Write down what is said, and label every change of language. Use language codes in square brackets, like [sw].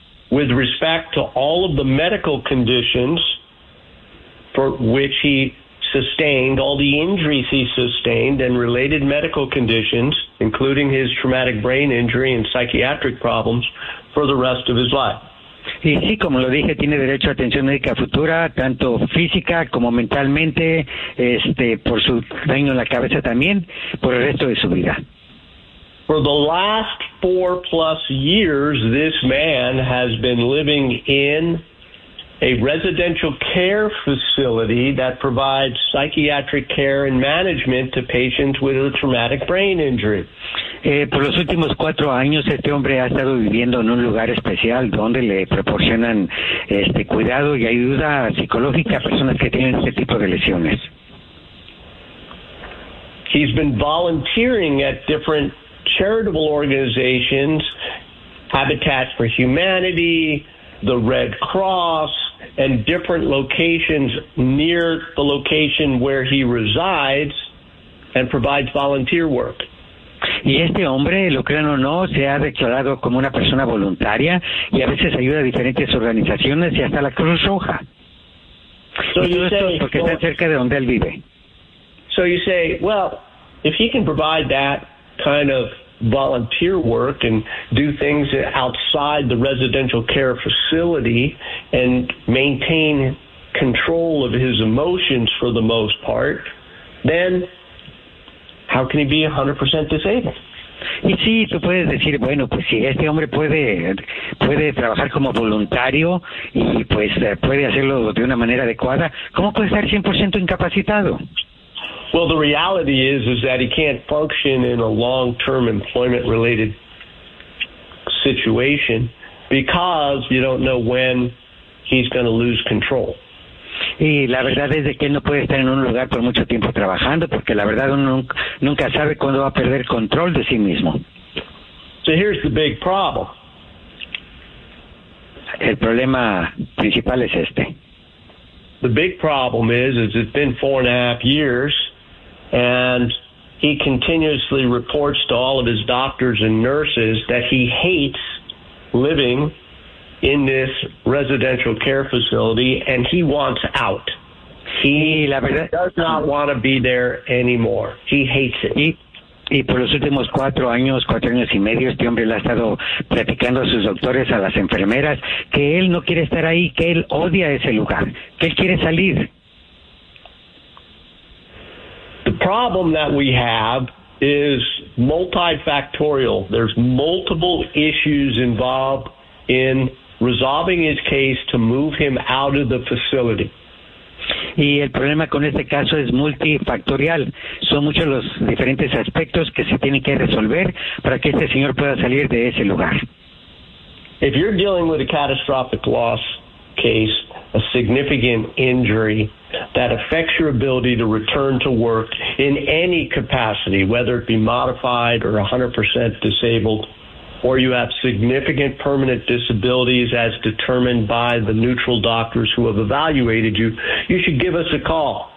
[en] With respect to all of the medical conditions for which he sustained, all the injuries he sustained and related medical conditions, including his traumatic brain injury and psychiatric problems, for the rest of his life. [es] Y sí, como lo dije, tiene derecho a atención médica futura, tanto física como mentalmente, por su daño en la cabeza también, por el resto de su vida. [en] For the last 4+ years, this man has been living in a residential care facility that provides psychiatric care and management to patients with a traumatic brain injury. [es] Por los últimos 4 años, este hombre ha estado viviendo en un lugar especial donde le proporcionan cuidado y ayuda psicológica a personas que tienen este tipo de lesiones. [en] He's been volunteering at different charitable organizations, Habitat for Humanity, the Red Cross, and different locations near the location where he resides and provides volunteer work. [es] Y este hombre, lo crean o no, se ha declarado como una persona voluntaria y a veces ayuda a diferentes organizaciones y hasta la Cruz Roja. [en] So you say, [es] porque está cerca de donde él vive. [en] So you say, well, if he can provide that kind of volunteer work and do things outside the residential care facility and maintain control of his emotions for the most part, then how can he be 100% disabled? [es] Y sí, tú puedes decir, bueno, pues si este hombre puede trabajar como voluntario y pues puede hacerlo de una manera adecuada, ¿cómo puede estar 100% incapacitado? [en] Well, the reality is that he can't function in a long-term employment-related situation because you don't know when he's going to lose control. [es] Y la verdad es de que él no puede estar en un lugar por mucho tiempo trabajando porque la verdad uno nunca sabe cuándo va a perder control de sí mismo. [en] So here's the big problem. [es] el problema principal es este. [en] The big problem is it's been 4.5 years, and he continuously reports to all of his doctors and nurses that he hates living in this residential care facility, and he wants out. He does not want to be there anymore. He hates it. [es] Y por los últimos cuatro años y medio, este hombre le ha estado platicando a sus doctores, a las enfermeras, que él no quiere estar ahí, que él odia ese lugar, que él quiere salir. [en] The problem that we have is multifactorial. There's multiple issues involved in resolving his case to move him out of the facility. [es] Y el problema con este caso es multifactorial. Son muchos los diferentes aspectos que se tienen que resolver para que este señor pueda salir de ese lugar. [en] If you're dealing with a catastrophic loss case, a significant injury that affects your ability to return to work in any capacity, whether it be modified or 100% disabled, or you have significant permanent disabilities as determined by the neutral doctors who have evaluated you, you should give us a call.